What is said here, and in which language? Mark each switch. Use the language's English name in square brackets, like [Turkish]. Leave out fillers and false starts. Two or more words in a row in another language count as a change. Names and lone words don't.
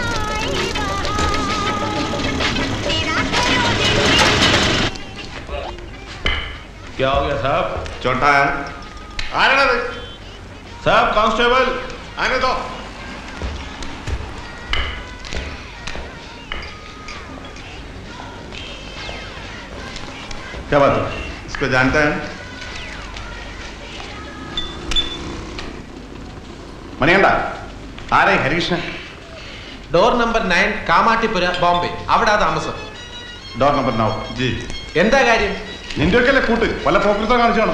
[Hindi] क्या हो गया साहब? छोटा है आ रहा है साहब कांस्टेबल आने दो। क्या बात है? इसको जानता है? [Malayalam] മണിയണ്ട ആരേ ഹരികൃഷ്ണൻ? [English] door number [Malayalam] 9 കാമാട്ടിപ്പുര ബോംബെ. അവിടെ താമസം. [English] door number [Malayalam] 9 ജി. എന്താ കാര്യം? നിന്റെ ഒക്കെ കൂട്ട് വല്ല പോക്കൃത്തം കാണിച്ചാണോ?